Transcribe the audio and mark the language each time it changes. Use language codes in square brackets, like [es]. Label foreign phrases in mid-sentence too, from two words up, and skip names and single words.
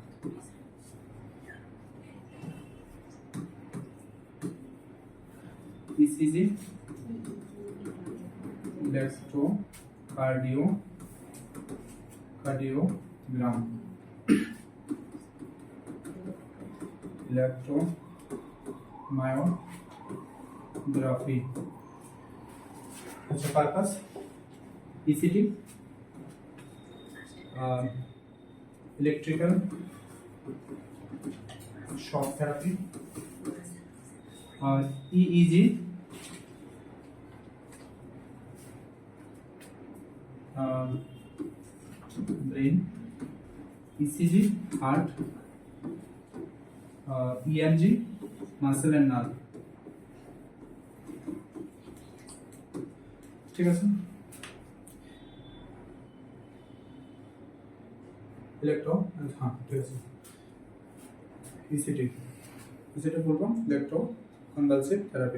[en] ECG electrocardiogram. Electromyography. What's the purpose? ECT electrical shock therapy. EEG brain. ECG heart. EMG muscle and nerve. [bn] ঠিক আছে। ইলেকট্রো, হ্যাঁ ঠিক আছে। [en] ECT বলবো electro convulsive therapy.